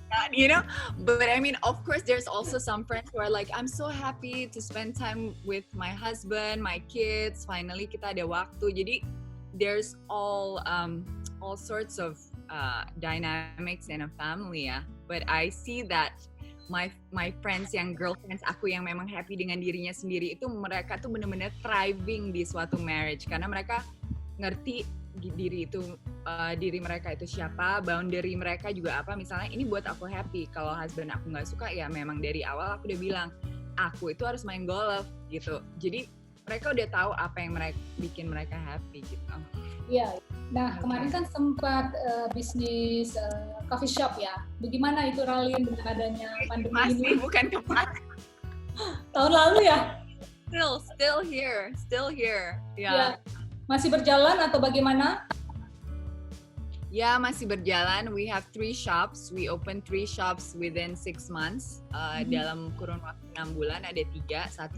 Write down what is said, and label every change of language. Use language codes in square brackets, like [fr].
[en] You know, but I mean, of course there's also some friends who are like, I'm so happy to spend time with my husband, my kids, finally [id] kita ada waktu. [en] Jadi there's all sorts of dynamics in a family ya. But I see that my friends [id] yang girlfriends aku yang memang happy dengan dirinya sendiri itu, mereka tuh benar-benar thriving di suatu marriage karena mereka ngerti diri mereka itu siapa, boundary mereka juga apa. Misalnya ini buat aku happy, kalau husband aku nggak suka ya memang dari awal aku udah bilang aku itu harus main golf gitu. Jadi mereka udah tahu apa yang bikin mereka happy gitu. Iya. Nah kemarin kan sempat bisnis coffee shop ya. Bagaimana itu Ralin dengan adanya pandemi ini? Masih, bukan kemarin. Tahun lalu ya? [en] Still here. Yeah. [id] Masih berjalan atau bagaimana? Ya, masih berjalan. [en] We have 3 shops. We opened 3 shops within 6 months. [id] Dalam kurun waktu 6 bulan ada 3.